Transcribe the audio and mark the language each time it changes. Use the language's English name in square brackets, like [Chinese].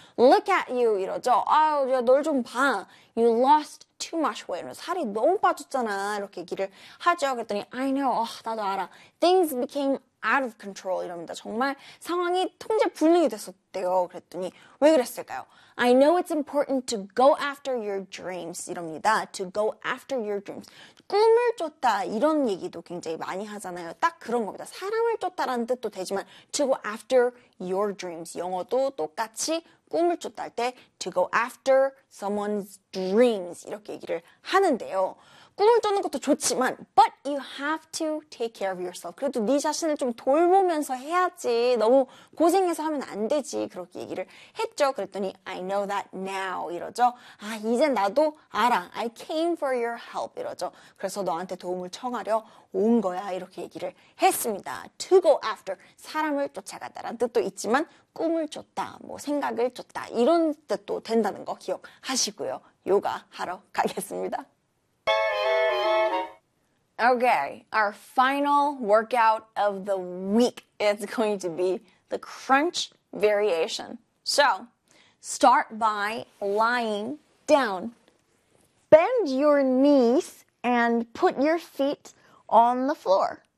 [English] Look at you [Korean] 이러죠. 아우, 야, 널 좀 봐. [English] You lost too much weight. [Korean] 살이 너무 빠졌잖아. 이렇게 얘기를 하죠. 그랬더니 [English] I know. [Korean] 나도 알아. [English] Things became out of control [Korean] 이랍니다. 정말 상황이 통제 불능이 됐었대요. 그랬더니 왜 그랬을까요? [English] I know it's important to go after your dreams [Korean] 이랍니다. [English] To go after your dreams. [Korean] 꿈을 쫓다 이런 얘기도 굉장히 많이 하잖아요. 딱 그런 겁니다. 사람을 쫓다라는 뜻도 되지만 [English] to go after your dreams. [Korean] 영어도 똑같이 꿈을 쫓다 할 때 [English] to go after someone's dreams [Korean] 이렇게 얘기를 하는데요. 꿈을 쫓는 것도 좋지만 [English] but you have to take care of yourself. [Korean] 그래도 네 자신을 좀 돌보면서 해야지. 너무 고생해서 하면 안 되지. 그렇게 얘기를 했죠. 그랬더니 [English] I know that now [Korean] 이러죠. 아 이제 나도 알아. [English] I came for your help [Korean] 이러죠. 그래서 너한테 도움을 청하려 온 거야. 이렇게 얘기를 했습니다. [English] To go after. [Korean] 사람을 쫓아가다라는 뜻도 있지만 꿈을 쫓다, 뭐 생각을 쫓다 이런 뜻도 된다는 거 기억하시고요. 요가 하러 가겠습니다. [English] Okay, our final workout of the week is going to be the crunch variation. So, start by lying down. Bend your knees and put your feet on the floor.